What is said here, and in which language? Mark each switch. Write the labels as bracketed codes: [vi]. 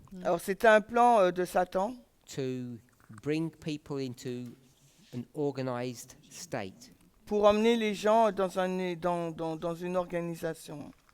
[fr] Alors c'était un plan de Satan [en] to bring people into an organized state. [fr] pour emmener les gens dans une organisation.